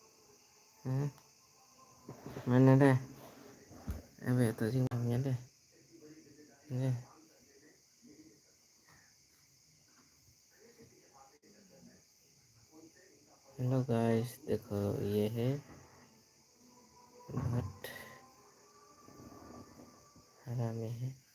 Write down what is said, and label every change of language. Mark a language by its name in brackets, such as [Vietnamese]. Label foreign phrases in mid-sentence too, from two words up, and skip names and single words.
[Indonesian] Mana deh? Biar tahu juga ternyata deh. Ini. [English] Hello guys, [Hindi] देखो ये है बहुत हरामी है।